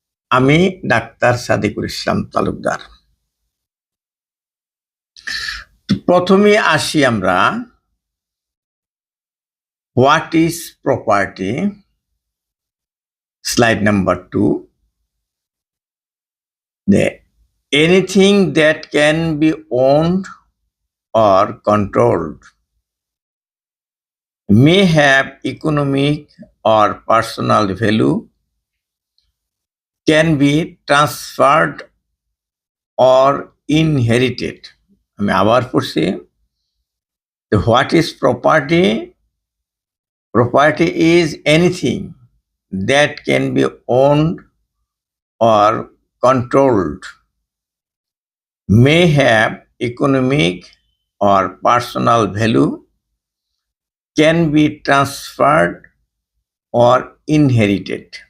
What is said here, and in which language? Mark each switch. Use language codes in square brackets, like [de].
[bn] আমি ডাক্তার সাদেকুল ইসলাম তালুকদার। প্রথমে আসি আমরা, [en] what is property, [bn] slide number 2। [en] Anything that can be owned or controlled, may have economic or personal value, can be transferred or inherited. [bn] আমি আবার পড়ছি, [en] what is property? Property is anything that can be owned or controlled, may have economic or personal value, can be transferred or inherited.